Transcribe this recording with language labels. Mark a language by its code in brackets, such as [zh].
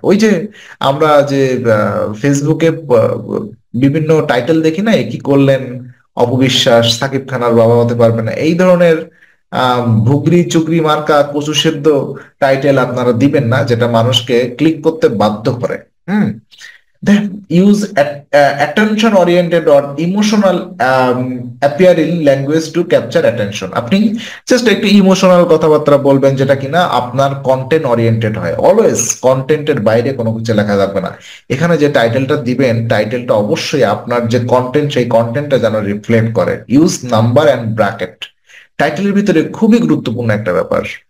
[bn] ওই যে আমরা যে ফেসবুকে বিভিন্ন টাইটেল দেখি না, এ কি করলেন অপবিশ্বাস সাকিব খানের বাবা হতে পারবে না, এই ধরনের ভুগরি চুগরি মার্কা কচু সেদ্ধ টাইটেল আপনারা দিবেন না, যেটা মানুষকে ক্লিক করতে বাধ্য করে। হুম। [en] Then use attention oriented or emotional appearing language to capture attention. [bn] আপনি জাস্ট একটু ইমোশনাল কথাবার্তা বলবেন যেটা কিনা আপনার কন্টেন্ট ওরিয়েন্টেড হয়। অলওয়েজ কন্টেন্টের বাইরে কোনো কিছু লেখা যাবে না। এখানে যে টাইটেলটা দিবেন, টাইটেলটা অবশ্যই আপনার যে কন্টেন্ট সেই কন্টেন্টটা যেন রিফ্লেক্ট করে। [en] use number and bracket, [bn] টাইটেলের ভিতরে খুবই গুরুত্বপূর্ণ একটা ব্যাপার।